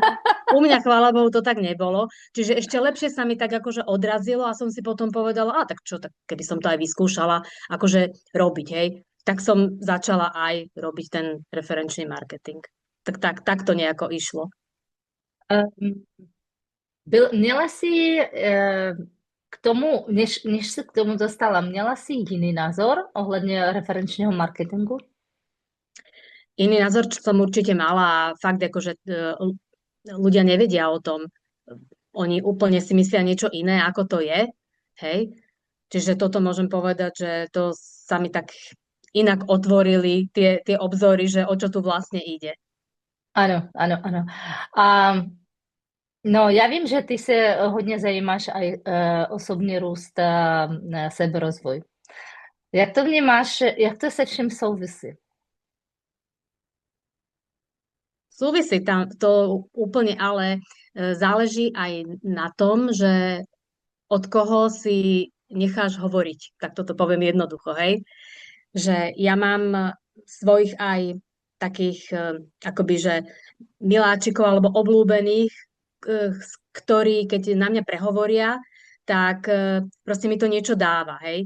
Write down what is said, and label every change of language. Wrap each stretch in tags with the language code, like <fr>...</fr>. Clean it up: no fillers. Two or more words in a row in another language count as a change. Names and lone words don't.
<sk>U mňa, chvála Bohu, to tak nebolo. Čiže ešte lepšie sa mi tak akože odrazilo a som si potom povedala, tak čo, tak keby som to aj vyskúšala, akože robiť, hej. Tak som začala aj robiť ten referenčný marketing. Tak to nejako išlo. Um,</sk> <cs>měla jsi k tomu, než se k tomu dostala, měla jsi jiný názor ohledně referenčního marketingu?</cs> <sk>Iný názor, čo som určite mala a fakt akože ľudia nevedia o tom. Oni úplne si myslia niečo iné, ako to je, hej. Čiže toto môžem povedať, že to sa mi tak inak otvorili tie obzory, že o čo tu vlastne ide.</sk> <cs>Ano, ano, ano. A no, já vím, že ty se hodně zajímáš aj osobní růst a seberozvoj. Jak to vnímáš, jak to se všem souvisí?</cs> <sk>Súvisí tam to úplne, ale záleží aj na tom, že od koho si necháš hovoriť. Tak toto poviem jednoducho, hej. Že ja mám svojich aj takých akoby, že miláčikov alebo obľúbených, ktorí keď na mňa prehovoria, tak proste mi to niečo dáva, hej.</sk>